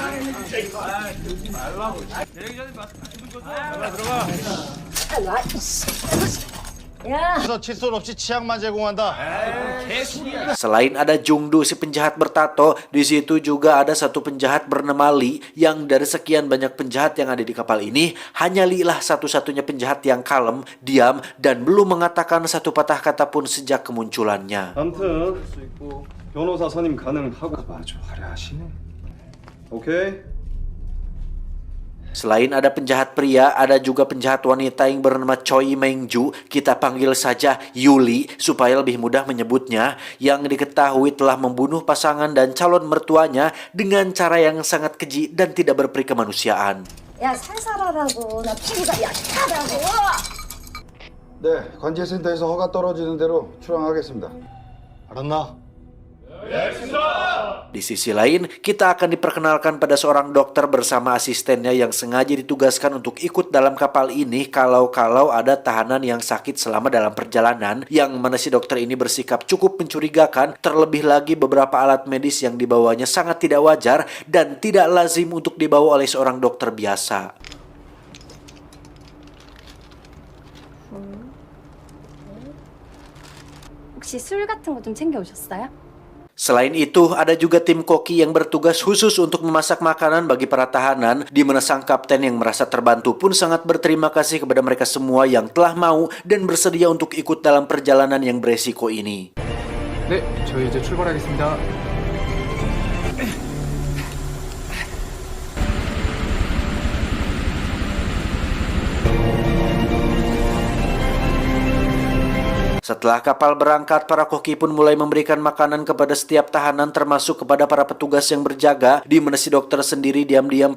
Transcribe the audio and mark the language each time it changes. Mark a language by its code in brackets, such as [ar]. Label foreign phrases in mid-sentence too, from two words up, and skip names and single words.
[id] Selain ada Jung-do si penjahat bertato, di situ juga ada satu penjahat bernama Lee, yang dari sekian banyak penjahat yang ada di kapal ini, hanya Lee lah satu-satunya penjahat yang kalem, diam, dan belum mengatakan satu patah kata pun sejak kemunculannya. [ko] 아무튼 변호사 선임 가능하고 아주 화려하시네. 오케이. [id] Selain ada penjahat pria, ada juga penjahat wanita yang bernama Choi Meng-ju, kita panggil saja Yuli supaya lebih mudah menyebutnya, yang diketahui telah membunuh pasangan dan calon mertuanya dengan cara yang sangat keji dan tidak berperi kemanusiaan. [ko] 야, 살살하라고. 나 피부가 약하다고. 네, 관제센터에서 허가 떨어지는 대로 출항하겠습니다. 알았나? [id] Di sisi lain, kita akan diperkenalkan pada seorang dokter bersama asistennya yang sengaja ditugaskan untuk ikut dalam kapal ini kalau ada tahanan yang sakit selama dalam perjalanan, yang mana si dokter ini bersikap cukup mencurigakan, terlebih lagi beberapa alat medis yang dibawanya sangat tidak wajar dan tidak lazim untuk dibawa oleh seorang dokter biasa. [ko] 혹시 술 같은 거 좀 챙겨 오셨어요? [id] Selain itu, ada juga tim koki yang bertugas khusus untuk memasak makanan bagi para tahanan, di mana sang kapten yang merasa terbantu pun sangat berterima kasih kepada mereka semua yang telah mau dan bersedia untuk ikut dalam perjalanan yang beresiko ini. [ko] 네, 저희 이제 출발하겠습니다. [id] Setelah kapal berangkat, para koki pun mulai memberikan makanan kepada setiap tahanan termasuk kepada para petugas yang berjaga, di mana si dokter sendiri diam-diam